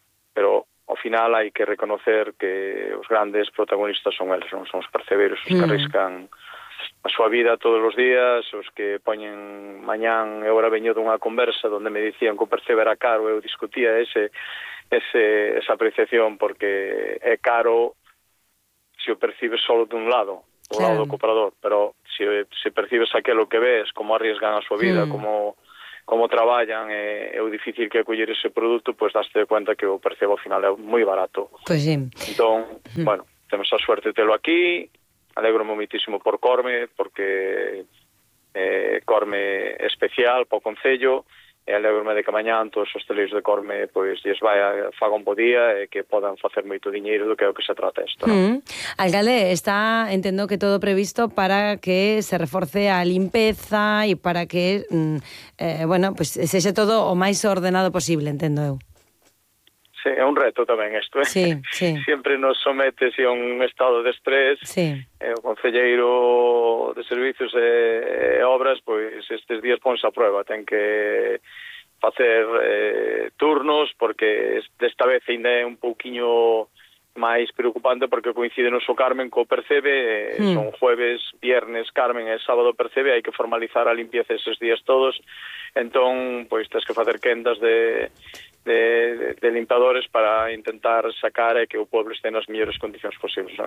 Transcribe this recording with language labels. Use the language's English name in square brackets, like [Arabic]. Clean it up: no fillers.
[Galician] pero ao final hai que reconocer que os grandes protagonistas son eles, non son os percebeiros, os que arriscan a súa vida todos os días, os que poñen mañán, eu ora veño dunha conversa donde me dicían que o percebe era caro, eu discutía esa apreciación, porque é caro se o percibes solo dun lado, o lado do comprador, pero se percibes aquilo que ves, como arriesgan a súa vida, como traballan, é o difícil que acoller ese produto, pois daste de cuenta que o percebo ao final é moi barato. Pois sí. Entón, bueno, temos a suerte de telo aquí. Alegro moitísimo por Corme, porque Corme é especial para o concello, e alegrome de que mañán todos os hosteleiros de Corme pois lles vai a faga un bo día e que podan facer moito diñeiro do que é o que se trata isto. Alcalde, está entendo que todo previsto para que se reforce a limpeza e para que bueno, pues sexe todo o máis ordenado posible, entendo eu. Sí, é un reto tamén isto, ¿eh? Sí. [Spanish] Siempre nos somete a un estado de estrés. Sí. [Galician] O concelleiro de servizos e obras, pois estes días ponse a prueba, ten que facer turnos, porque desta vez ainda é un pouquiño máis preocupante, porque coincide no seu Carmen co Percebe, son jueves, viernes, Carmen, e sábado Percebe, hai que formalizar a limpieza esos días todos, entón, pois, tens que facer quendas de limpadores para intentar sacar que o pobo este nas mellores condicións posibles.